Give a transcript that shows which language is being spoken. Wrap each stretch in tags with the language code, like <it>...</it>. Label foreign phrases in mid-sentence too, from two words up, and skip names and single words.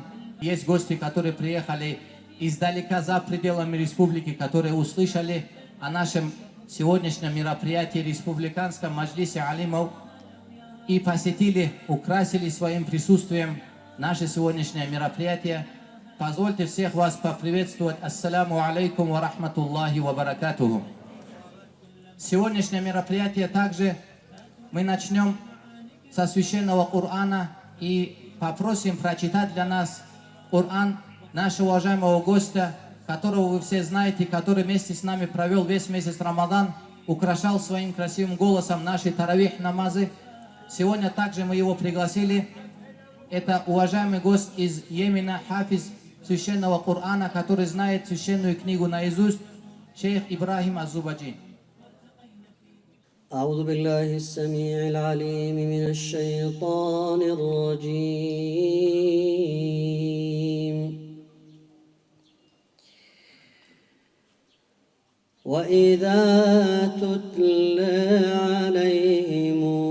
<ru>Есть гости, которые приехали издалека за пределами республики, которые услышали о нашем сегодняшнем мероприятии республиканском маджлисе алимов и посетили, украсили своим присутствием наше сегодняшнее мероприятие. Позвольте всех вас поприветствовать.</ru> <ar>السلام عليكم ورحمة الله وبركاته.</ar> <ru>Сегодняшнее мероприятие также мы начнем со священного Корана и попросим прочитать для нас Коран нашего уважаемого гостя, которого вы все знаете, который вместе с нами провел весь месяц Рамадан, украшал своим красивым голосом наши таравих намазы. Сегодня также мы его пригласили. Это уважаемый гость из Йемена, хафиз священного Корана, который знает священную книгу наизусть, шейх Ибрахим Аззубаджи.</ru> <ar>أعوذ بالله السميع العليم من الشيطان الرجيم وإذا تتلى عليهم</ar>